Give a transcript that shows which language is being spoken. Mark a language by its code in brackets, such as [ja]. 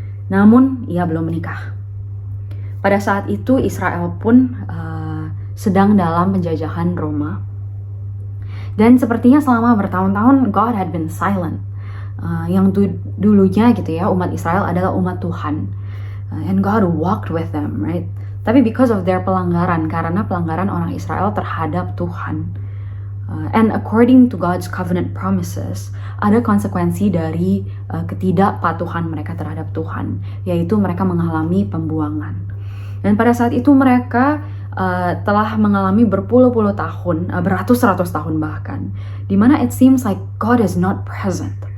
[id] Namun ia belum menikah. Pada saat itu Israel pun sedang dalam penjajahan Roma. Dan sepertinya selama bertahun-tahun [en] God had been silent. [id] Yang dulunya gitu ya, umat Israel adalah umat Tuhan. [en] And God walked with them, right? [id] Tapi [en] because of their [id] pelanggaran, karena pelanggaran orang Israel terhadap Tuhan. [en] And according to God's covenant promises, [id] ada konsekuensi dari ketidakpatuhan mereka terhadap Tuhan, yaitu mereka mengalami pembuangan. Dan pada saat itu mereka telah mengalami berpuluh-puluh tahun, beratus-ratus tahun bahkan, dimana [en] it seems like God is not present.